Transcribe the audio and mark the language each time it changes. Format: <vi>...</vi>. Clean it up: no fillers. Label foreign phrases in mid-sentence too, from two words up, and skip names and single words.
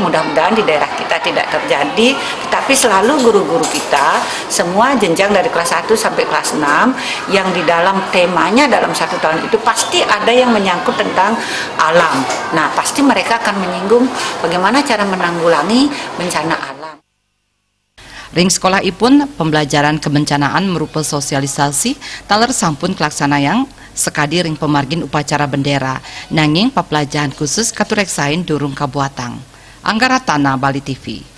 <id>Mudah-mudahan di daerah kita tidak terjadi, tetapi selalu guru-guru kita semua jenjang dari kelas 1 sampai kelas 6 yang di dalam temanya dalam 1 tahun itu pasti ada yang menyangkut tentang alam. Nah, pasti mereka akan menyinggung bagaimana cara menanggulangi bencana alam.</id> <ban>Ring sekolah ipun pembelajaran kebencanaan merupa sosialisasi taler sampun kelaksanayang sekadi ring pemargin upacara bendera nanging papelajahan khusus katureksain durung kabuatang. Anggaratana Bali TV.</ban>